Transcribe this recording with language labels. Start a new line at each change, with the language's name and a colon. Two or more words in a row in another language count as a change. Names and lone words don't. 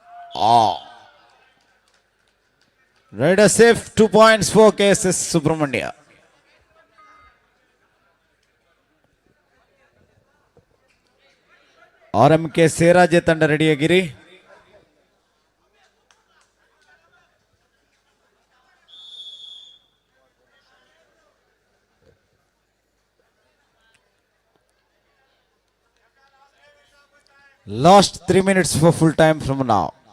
English: Raider safe 2 points for KSS Subramania.
Kannada: RMK ಸೇರಾಜೆ ತಂಡ ರೆಡಿಯಾಗಿರಿ.
English: Last 3 minutes for full time from now.